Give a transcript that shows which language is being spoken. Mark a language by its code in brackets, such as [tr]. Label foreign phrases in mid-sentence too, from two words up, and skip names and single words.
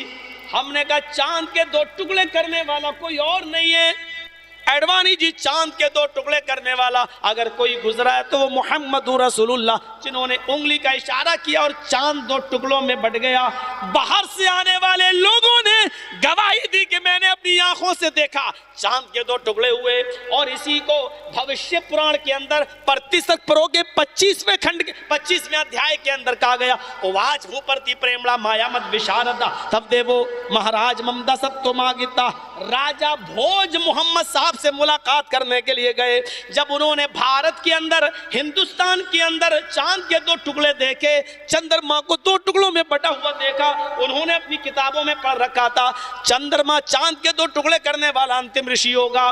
[ur] ہم نے کہا چاند کے 2 ٹکڑے کرنے والا کوئی اور نہیں ہے ایڈوانی جی، چاند کے 2 ٹکڑے کرنے والا اگر کوئی گزرا ہے تو وہ محمد رسول اللہ، جنہوں نے انگلی کا اشارہ کیا اور چاند 2 ٹکڑوں میں بٹ گیا۔ باہر سے آنے والے لوگوں نے گواہی دی کہ میں نے اپنی آنکھوں سے دیکھا چاند کے 2 ٹکڑے ہوئے، اور اسی کو بھوشیہ پران کے اندر پرتیست پرو کے 25ویں کھنڈ 25ویں ادھیائے کے اندر کہا گیا، [sa] वाज भूप्रति प्रेमडा माया मत विशारदा तब देव महाराज ममदा स्तो मागता. [ur] راجہ بھوج محمد صاحب سے ملاقات کرنے کے لیے گئے، جب انہوں نے بھارت کے اندر، ہندوستان کے اندر چاند کے 2 ٹکڑے دیکھے، چندرما کو 2 ٹکڑوں میں بٹا ہوا دیکھا، انہوں نے اپنی کتابوں میں پڑھ رکھا تھا چندرما چاند کے 2 ٹکڑے کرنے والا انتم رشی ہوگا۔